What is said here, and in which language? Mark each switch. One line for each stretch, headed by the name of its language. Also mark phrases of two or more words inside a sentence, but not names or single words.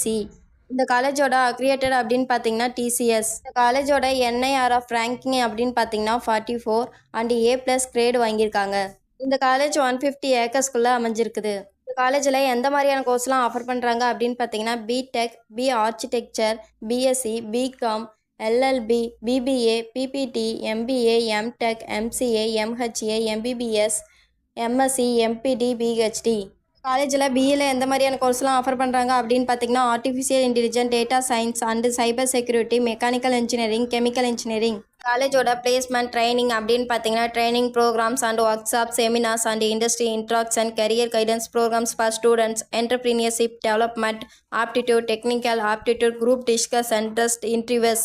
Tamil: இந்த காலேஜோட அக்ரிடேட்டட் அப்படின்னு பார்த்தீங்கன்னா TCS. இந்த காலேஜோட
English: NIRF ranking
Tamil: அப்படின்னு பார்த்தீங்கன்னா 44
English: and A+ grade
Tamil: வாங்கியிருக்காங்க. இந்த காலேஜ் 150 ஏக்கர்ஸ்குள்ளே அமைஞ்சிருக்குது. இந்த காலேஜில் எந்த மாதிரியான கோர்ஸ்லாம் ஆஃபர் பண்ணுறாங்க அப்படின்னு பார்த்தீங்கன்னா
English: BTech, architecture,
Tamil: BSc, BCom, LLB, BBA, PPT, MBA, MTech, MCA, MHA, MBBS, MSc, MPD, PhD. காலேஜில் BAல எந்த மாதிரியான கோர்ஸ்லாம் ஆஃபர் பண்ணுறாங்க அப்படின்னு பார்த்தீங்கன்னா
English: artificial intelligence, data science and cyber security, mechanical engineering, chemical engineering.
Tamil: காலேஜோட
English: placement training
Tamil: அப்படின்னு பார்த்தீங்கன்னா
English: training programs and workshop, seminars and industry interaction, career guidance programs for students, entrepreneurship development, aptitude, technical aptitude, group discussion, test interviews.